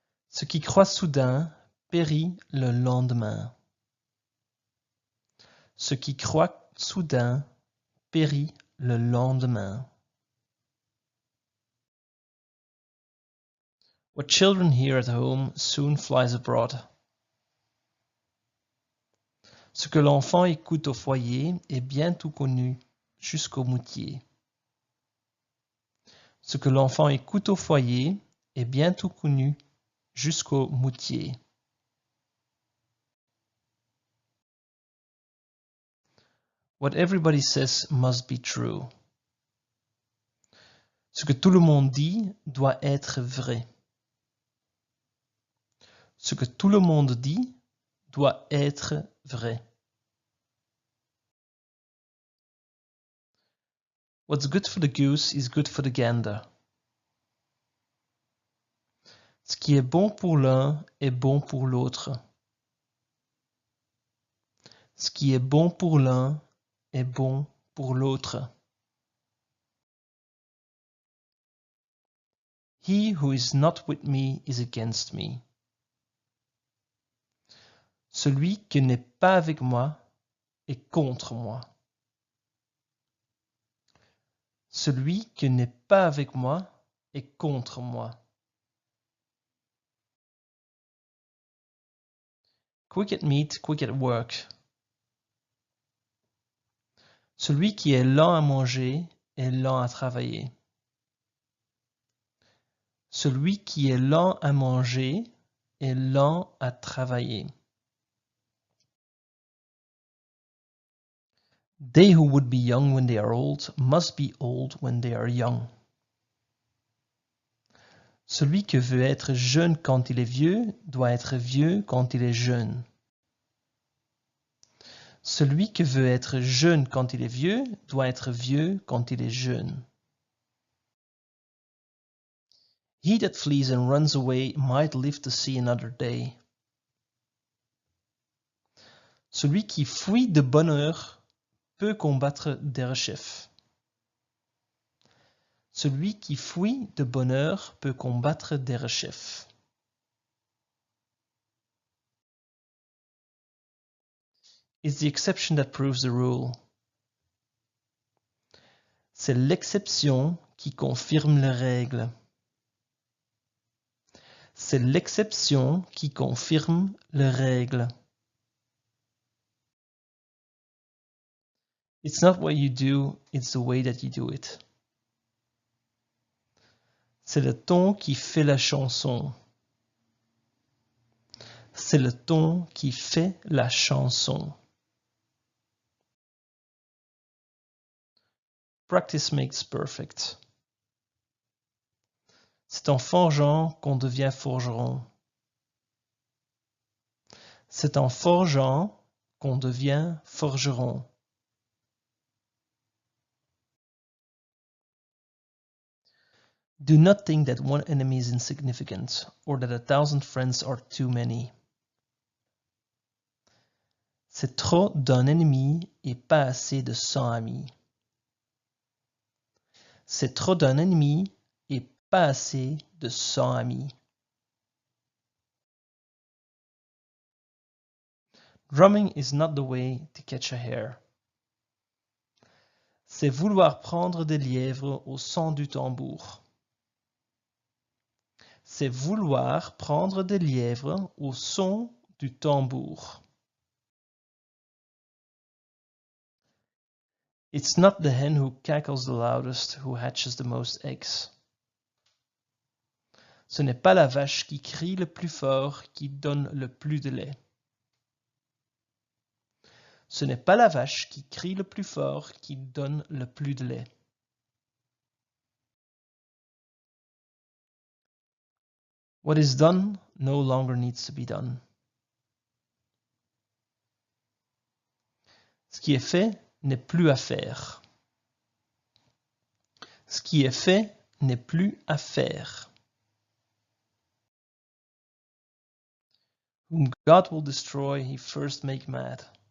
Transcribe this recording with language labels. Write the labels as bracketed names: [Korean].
[French] Ce qui croît soudain périt le lendemain. Ce qui croît soudain périt le lendemain. [English] What children hear at home soon flies abroad. [French] Ce que l'enfant écoute au foyer est bientôt connu jusqu'au moutier. Ce que l'enfant écoute au foyer est bientôt connu jusqu'au moutier. [English] What everybody says must be true. [French] Ce que tout le monde dit doit être vrai. Ce que tout le monde dit doit être vrai. [English] What's good for the goose is good for the gander. [French] Ce qui est bon pour l'un est bon pour l'autre. Ce qui est bon pour l'un est bon pour l'autre. [English] He who is not with me is against me. [French] Celui qui n'est pas avec moi est contre moi. Celui qui n'est pas avec moi est contre moi. [English] Quick at meat, quick at work. [French] Celui qui est lent à manger est lent à travailler. Celui qui est lent à manger est lent à travailler. [English] They who would be young when they are old must be old when they are young. [French] Celui qui veut être jeune quand il est vieux doit être vieux quand il est jeune. Celui qui veut être jeune quand il est vieux doit être vieux quand il est jeune. [English] He that flees and runs away might live to see another day. [French] Celui qui fuit de bonne heure peut combattre Derechef. Celui qui fuit de bonne heure peut combattre Derechef. [English] It's the exception that proves the rule. [French] C'est l'exception qui confirme la règle. C'est l'exception qui confirme la règle. [English] It's not what you do, it's the way that you do it. [French] C'est le ton qui fait la chanson. C'est le ton qui fait la chanson. [English] Practice makes perfect. [French] C'est en forgeant qu'on devient forgeron. C'est en forgeant qu'on devient forgeron. [English] Do not think that one enemy is insignificant or that 1,000 friends are too many. [French] C'est trop d'un ennemi et pas assez de 100 amis. C'est trop d'un ennemi et pas assez de 100 amis. [English] Drumming is not the way to catch a hare. [French] C'est vouloir prendre des lièvres au son du tambour. C'est vouloir prendre des lièvres au son du tambour. [English] It's not the hen who cackles the loudest who hatches the most eggs. [French] Ce n'est pas la vache qui crie le plus fort qui donne le plus de lait. Ce n'est pas la vache qui crie le plus fort qui donne le plus de lait. [English] What is done no longer needs to be done. [French] Ce qui est fait n'est plus à faire. Ce qui est fait n'est plus à faire. [English] Whom God will destroy, he first make mad.